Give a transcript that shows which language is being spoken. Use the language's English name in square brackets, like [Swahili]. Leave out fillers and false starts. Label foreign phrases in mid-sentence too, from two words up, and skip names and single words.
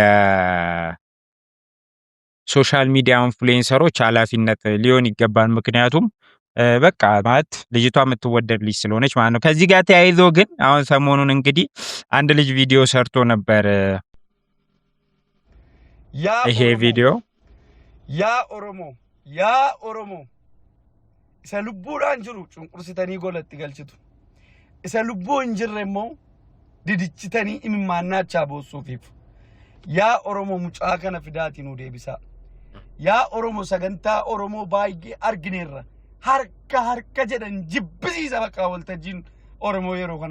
[English] social media influencers [Amharic] ኃላፊነት ሊሆን ይገባል። ምክንያቱም በቃ ማለት ልጅቷ የምትወደድ ልጅ ስለሆነች ማለት ነው። ከዚህ ጋር ተያይዞ ግን አሁን ሰሞኑን እንግዲህ አንድ ልጅ ቪዲዮ ሰርቶ ነበር። ይሄ ቪዲዮ [Oromo] ያ ኦሮሞ isa lubbuudhaan jiru cunqursitanii golatti galchitu isa lubbuu hin jirre immoo didichitanii imimmaannaachaa boossuufiif yaa oromoo mucaa kana fidaatiin nu deebisaa yaa oromoo sagantaa oromoo baay'ee argineerra harka jedhan jibbisiisa bakka waltajjiin oromoo yeroo kana